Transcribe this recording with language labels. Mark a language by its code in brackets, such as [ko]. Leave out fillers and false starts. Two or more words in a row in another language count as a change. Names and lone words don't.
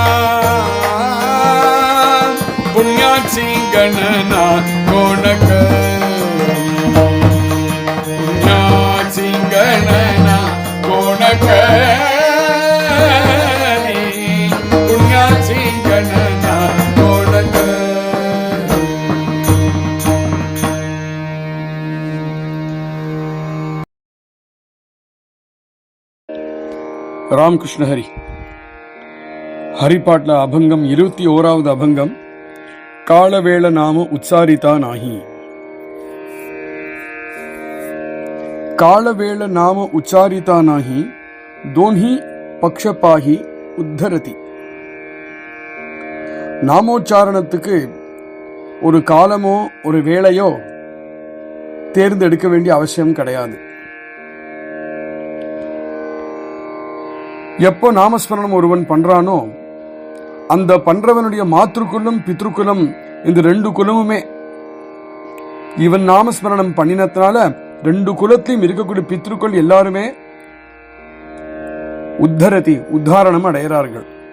[mr] पुण्याची गणना कोण करी, पुण्याची गणना कोण करी, पुण्याची गणना कोण करी। [ta] ராமகிருஷ்ண ஹரி ஹரிபாட்ல அபங்கம் 21வது அபங்கம் [mr] कालवेळ नाम उच्चारिता नाही। कालवेळ नाम उच्चारिता नाही, दोन्ही पक्षपाही उद्धरती। [ta] நாமோச்சாரணத்துக்கு ஒரு காலமோ ஒரு வேளையோ தேர்ந்தெடுக்க வேண்டிய அவசியம் கிடையாது. எப்போ நாமஸ்மரணம் ஒருவன் பண்றானோ அந்த பண்றவனுடைய மாத்ருக்குலம் பித்ருக்குலம் இந்த ரெண்டு குலமுமே இவன் நாமஸ்மரணம் பண்ணினதுனால ரெண்டு குலத்திலும் இருக்கக்கூடிய பித்ருக்கள் எல்லாருமே உத்தாரணம் அடைகிறார்கள்.